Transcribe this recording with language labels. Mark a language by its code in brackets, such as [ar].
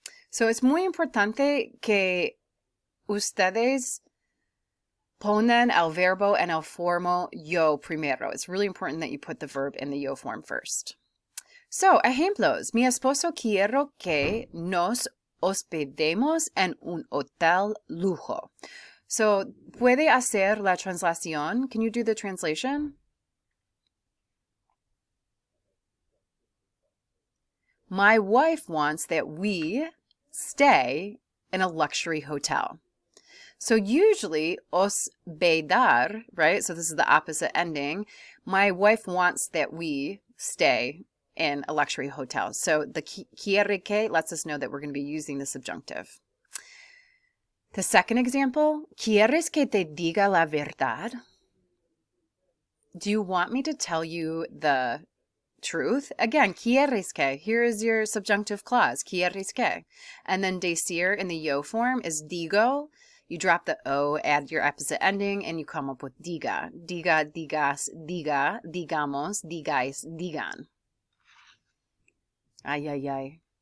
[en] So it's [es] muy importante que ustedes ponen el verbo en el formo yo primero. [en] It's really important that you put the verb in the yo form first. [es] So, ejemplos. Mi esposo quiero que nos hospedemos en un hotel lujo. So, ¿puede hacer la translación? [en] Can you do the translation? My wife wants that we stay in a luxury hotel. So usually hospedar, right? So this is the opposite ending. My wife wants that we stay in a luxury hotel. So the quiere que lets us know that we're going to be using the subjunctive. The second example, [es] ¿quieres que te diga la verdad? [en] Do you want me to tell you the truth? Again, quieres que. Here is your subjunctive clause, quieres que. And then decir in the yo form is digo. You drop the O, add your opposite ending, and you come up with diga. [es] Diga, digas, diga, digamos, digais, digan. Ay, ay, ay.